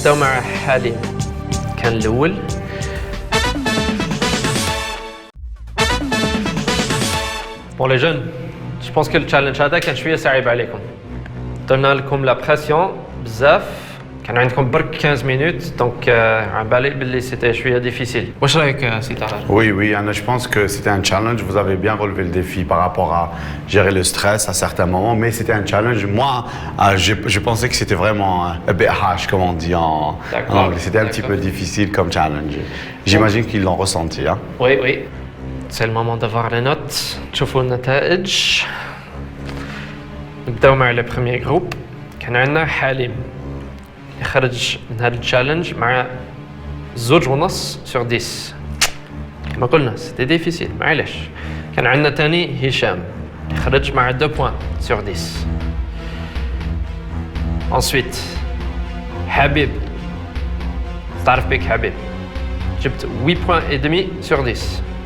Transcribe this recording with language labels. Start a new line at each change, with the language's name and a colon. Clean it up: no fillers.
Arabic: بداو مع حليم كان الاول بون لي جون جو بونس كو التشالنج هذا كان شويه صعيب عليكم درنا لكم لا بريسيون بزاف كان عندكم برك 15 minutes donc على بالي باللي سيتي شويه ديفيسيل واش رايك سي طاهر
French: Oui, Anna, je pense que c'était un challenge. Vous avez bien relevé le défi par rapport à gérer le stress à certains moments, mais c'était un challenge. Moi, je pensais que c'était vraiment un
English: bit harsh,
French: comme on dit en anglais. C'était un petit peu difficile comme challenge. J'imagine qu'ils l'ont ressenti. Hein? Oui. C'est le moment d'avoir les notes.
Arabic: تشوفوا النتائج. نبداو مع
French: le premier groupe.
Arabic: كان عندنا حليم. خرج من هذا التشالنج مع
French: 2.5 sur 10
Arabic: كما قلنا سيتي ديفيسيل معليش كان عندنا تاني هشام خرج مع
French: 2 points sur 10 ensuite
Arabic: حبيب تعرف بك حبيب جبت
French: 8 points et demi sur 10